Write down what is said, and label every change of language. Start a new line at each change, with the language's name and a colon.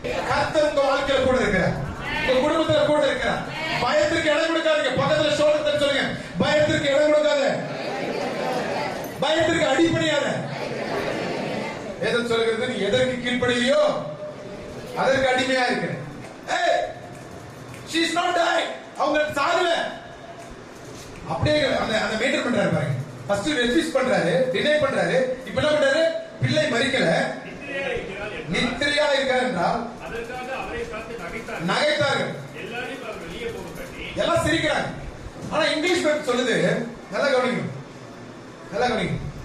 Tamil: கர்த்தர் உங்க வாழ்க்கையில கூட இருக்கிறார், உங்க குடும்பத்துல கூட இருக்கிறார். பயத்திற்கு இடம் கொடுக்காதீங்க. பக்கத்துல சோழத்தை சொல்லுங்க, பயத்திற்கு இடம் கொடுக்காத, பயத்திற்கு அடிப்படையாத. எதை சொல்லுகிறது? நீ எதற்கு கீழ்ப்படியோ அதற்கு அடிமையா இருக்கிற.
English: ஏய், she is not dying,
Tamil: அவங்க சாகல. அப்படியே அந்த மெயின்டைன் பண்றாரு பாருங்க. ஃபர்ஸ்ட் ரெஃப்யூஸ் பண்றாரு, டினை பண்றாரு. இப்போ என்ன பண்றாரு? பிள்ளை மரிக்கல, நித்திரையா இருக்கார் என்றால் அதற்காக அவரை பார்த்து நகைத்தார்கள். எல்லாரும் அவர் வெளியே போக கட்டி எல்லாம் சிரிக்கிறாங்க. ஆனா இங்கிலீஷ் பைபிள் சொல்லுது, நல்லா கவனிங்க, நல்லா கவனிங்க.